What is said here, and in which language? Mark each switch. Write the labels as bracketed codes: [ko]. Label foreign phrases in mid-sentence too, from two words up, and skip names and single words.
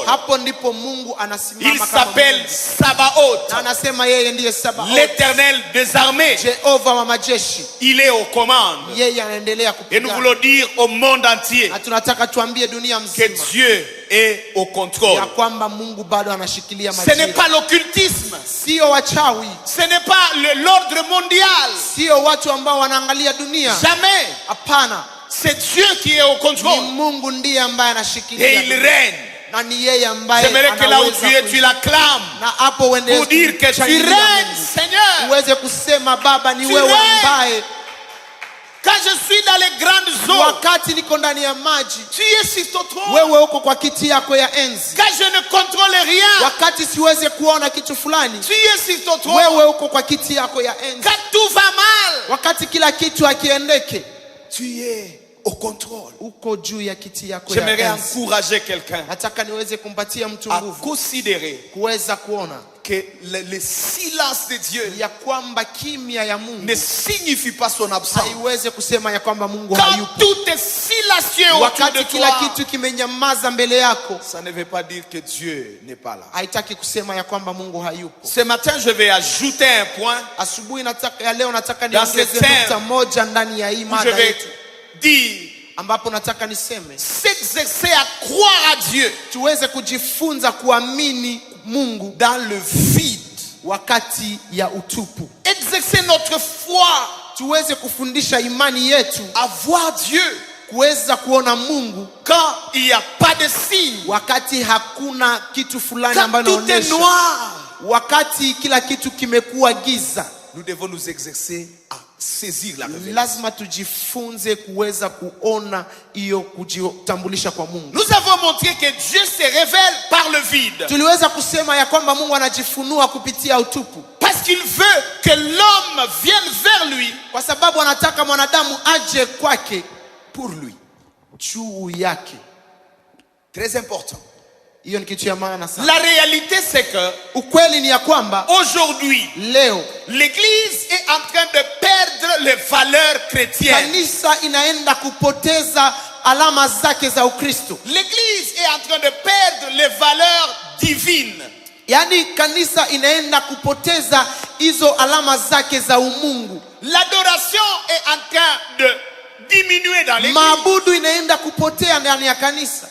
[sw] hapo ndipo Mungu [fr] Il [sw] anasimama kama [fr] s'appelle [sw] Mungu. [fr] Sabaoth, [sw] Na anasema yeye ndiye Sabaoth, [fr] l'Éternel des armées. [sw] Jehova wa majeshi. [fr] Il est aux commandes. [sw] Yeye anaendelea [fr] Et nous [sw] kupigana. [fr] voulons dire au monde entier [sw] Na tunataka tuambie dunia [fr] que [sw] mzima [fr] Dieu est au contrôle. [sw] ya kwamba Mungu bado anashikilia [fr] Ce n'est [sw] majira. [fr] pas l'occultisme. [sw] Sio wachawi, [fr] Ce n'est pas l'ordre mondial. [sw] sio watu ambao wanaangalia dunia. [fr] Jamais. [sw] Hapana, [fr] C'est Dieu qui est au [sw] ni [fr] contrôle. [sw] Mungu ndiye ambaye [fr] Et [sw] anashikilia [fr] il [sw] dunia. [fr] règne. [sw] na ni yeye ambaye [fr] J'aimerais que là où tu es, [sw] anaweza [fr] tu l'acclames [sw] na hapo uende [fr] pour dire que tu [sw] kumshangilia [fr] règnes, [sw] Mungu. [fr] Seigneur. [sw] Uweze kusema Baba ni [fr] Tu [sw] wewe [fr] règnes. [sw] ambaye [fr] Quand je suis dans les grandes eaux, [sw] wakati niko ndani ya maji [fr] tu es sur ton trône. [sw] wewe uko kwa kiti yako ya enzi. [fr] Quand je ne contrôle rien, [sw] Wakati siweze kuona kitu fulani [fr] tu es sur ton trône. [sw] wewe uko kwa kiti yako ya enzi. [fr] Quand tout va mal, [sw] Wakati kila kitu hakiendeke [fr] tu es au contrôle. [sw] uko juu ya kiti yako ya [fr] J'aimerais [sw] enzi. [fr] encourager quelqu'un [sw] Nataka niweze kumpatia mtu [fr] à [sw] nguvu [fr] considérer [sw] kuweza kuona [fr] que le silence de Dieu [sw] ya kwamba kimya ya Mungu [fr] ne signifie pas son absence. [sw] haiweze kusema ya kwamba Mungu [fr] Quand [sw] hayupo. [fr] tout est silencieux autour de [sw] Wakati kila [fr] toi, [sw] kitu kimenyamaza mbele yako, [fr] ça ne veut pas dire que Dieu n'est pas là. [sw] haitaki kusema ya kwamba Mungu hayupo. [fr] Ce matin, je vais ajouter un point [sw] Asubuhi ya leo nataka [fr] Dans ce [sw] niongeze [fr] thème, [sw] nukta moja ndani ya hii [fr] où je [sw] mada [fr] vais [sw] yetu, [fr] dire [sw] ambapo nataka niseme [fr] s'exercer à croire à Dieu [sw] tuweze kujifunza kuamini Mungu [fr] dans le vide. [sw] wakati ya utupu. [fr] Exercer notre foi [sw] Tuweze kufundisha imani yetu [fr] à voir Dieu [sw] kuweza kuona Mungu [fr] quand il n'y a pas de signe, [sw] wakati hakuna kitu fulani [fr] quand [sw] ambayo [fr] tout est [sw] inaonyesha, [fr] noir. [sw] wakati kila kitu kimekuwa giza. [fr] Nous devons nous exercer à saisir la révélation. [sw] Lazima tujifunze kuweza kuona hiyo kujitambulisha kwa Mungu. [fr] Nous avons montré que Dieu se révèle par le vide. [sw] Tuliweza kusema ya kwamba Mungu anajifunua kupitia utupu, [fr] Parce qu'il veut que l'homme vienne vers lui [sw] kwa sababu anataka mwanadamu aje kwake [fr] pour lui. [sw] juu yake. [fr] Très important. [sw] Hiyo ni kitu ya maana sana. [fr] La réalité, c'est que [sw] Ukweli ni ya kwamba [fr] aujourd'hui, [sw] leo [fr] l'Église est en train de perdre les valeurs chrétiennes. [sw] kanisa inaenda kupoteza alama zake za Ukristo. [fr] L'Église est en train de perdre les valeurs divines. [sw] Yaani kanisa inaenda kupoteza hizo alama zake za umungu. [fr] L'adoration est en train de diminuer dans l'Église. [sw] Maabudu inaenda kupotea ndani ya kanisa.